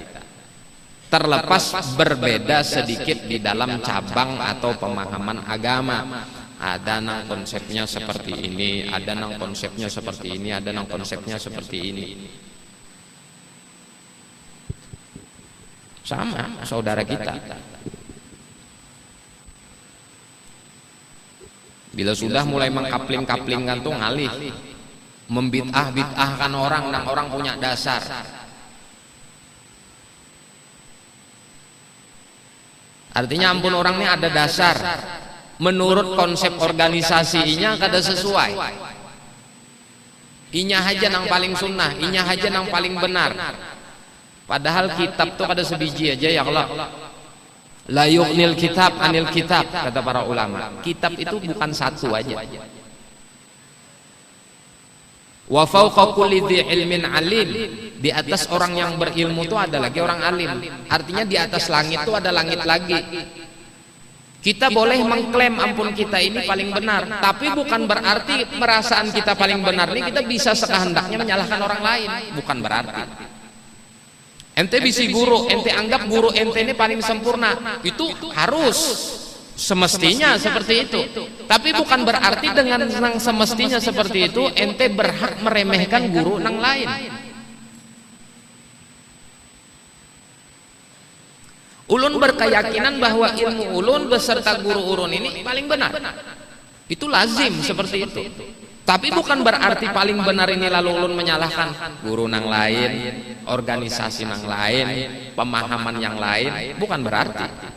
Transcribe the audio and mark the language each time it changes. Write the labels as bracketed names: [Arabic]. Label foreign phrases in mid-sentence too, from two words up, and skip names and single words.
[Indonesian] Terlepas berbeda sedikit di dalam cabang atau pemahaman agama, ada nang konsepnya seperti ini, ada nang konsepnya seperti ini, ada nang konsepnya seperti ini. Sama saudara kita. [Banjar] Bila sudah mulai mengkapling-kaplingkan tuh ngalih, membid'ah-bid'ahkan orang dan orang punya dasar. Artinya ampun orang ini ada dasar, menurut konsep organisasinya kada sesuai. Inya aja nang paling sunnah, inya aja nang paling benar. Padahal kitab tuh kada sebiji aja ya Allah. [Arabic] لا يغني الكتاب عن الكتاب, [Indonesian] kata para ulama. Kitab itu bukan satu aja. [Arabic] وفوق كل ذي علم عليم, [Indonesian] di atas orang yang berilmu itu ada lagi orang alim. Artinya di atas langit itu ada langit lagi. Kita boleh mengklaim ampun kita ini paling benar, tapi bukan berarti perasaan kita paling benar ini kita bisa sekehendaknya menyalahkan orang lain, bukan berarti. [Banjar] Ente bisi guru, ente anggap guru ente ini paling sempurna, itu harus semestinya seperti itu. Tapi bukan berarti dengan nang semestinya seperti itu ente berhak meremehkan guru nang lain. Ulun berkeyakinan bahwa ilmu ulun beserta guru ulun ini paling benar. [Indonesian] Itu lazim seperti itu. [Banjar] Tapi bukan berarti paling benar ini lalu ulun menyalahkan guru nang lain, organisasi nang lain, pemahaman yang lain, bukan berarti.